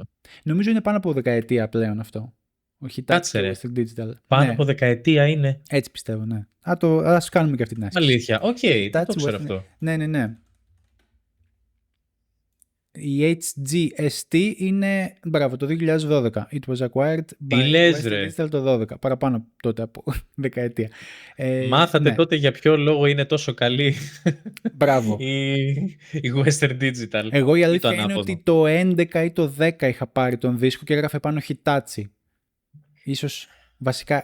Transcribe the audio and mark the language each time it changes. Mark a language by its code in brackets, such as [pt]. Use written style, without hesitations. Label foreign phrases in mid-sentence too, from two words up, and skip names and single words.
[el] Νομίζω είναι πάνω από δεκαετία πλέον αυτό. Ο Hitachi και Western Digital. Πάνω από δεκαετία είναι. Έτσι πιστεύω, ναι. Ας κάνουμε και αυτή την άσκηση. Αλήθεια, οκ, δεν το ξέρω αυτό. Ναι. Η HGST είναι, μπράβο, το 2012. [en] It was acquired by Western Digital το 2012. [el] Παραπάνω τότε από δεκαετία. Μάθατε τότε για ποιο λόγο είναι τόσο καλή. Μπράβο. η Western Digital. Εγώ η αλήθεια είναι ότι το 11 ή το 10 είχα πάρει τον δίσκο και έγραφε πάνω Hitachi. Ίσως βασικά...